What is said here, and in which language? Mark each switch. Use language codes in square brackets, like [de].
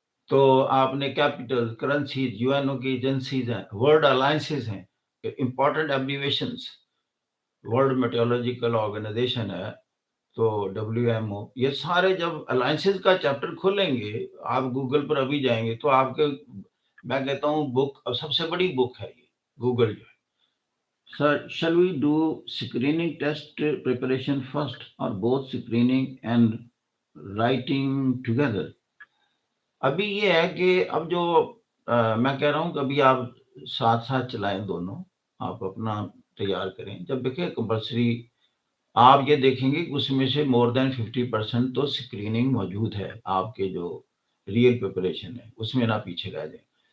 [hi] तो आपने capital, currencies, UNO की एजेंसीज हैं, वर्ल्ड अलायंसेस हैं, important abbreviations, world meteorological organisation है, तो डब्ल्यूएमओ, ये सारे जब अलायंसेस का चैप्टर खोलेंगे, आप गूगल पर अभी जाएंगे तो आपके, मैं कहता हूँ बुक सबसे बड़ी बुक है ये, गूगल जो है। [en] Sir, shall we do screening test preparation first or both screening and writing together? [hi] अभी ये है कि अब जो मैं कह रहा हूँ कि अभी आप साथ साथ चलाएं दोनों, आप अपना तैयार करें। जब देखिए कंपल्सरी आप ये देखेंगे कि उसमें से मोर देन 50% तो स्क्रीनिंग मौजूद है, आपके जो रियल प्रिपरेशन है उसमें ना पीछे रह जाए।